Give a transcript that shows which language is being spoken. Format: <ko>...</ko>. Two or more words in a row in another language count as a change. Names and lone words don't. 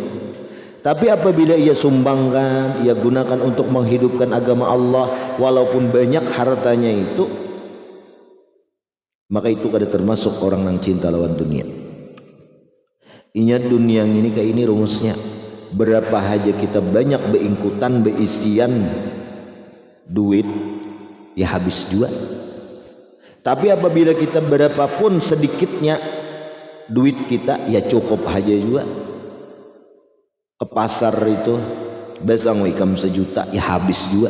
<id>Tapi apabila ia sumbangkan, ia gunakan untuk menghidupkan agama Allah, walaupun banyak hartanya itu, maka itu kada termasuk orang yang cinta lawan dunia. Ingat dunia ini kayak ini rumusnya.</id> <bjn>Berapa aja kita banyak beingkutan beisian duit ya habis juga.</bjn> <id>Tapi apabila kita berapapun sedikitnya duit kita ya cukup aja juga.</id> <bjn>Ke pasar itu besang ikam 1 juta ya habis juga.</bjn>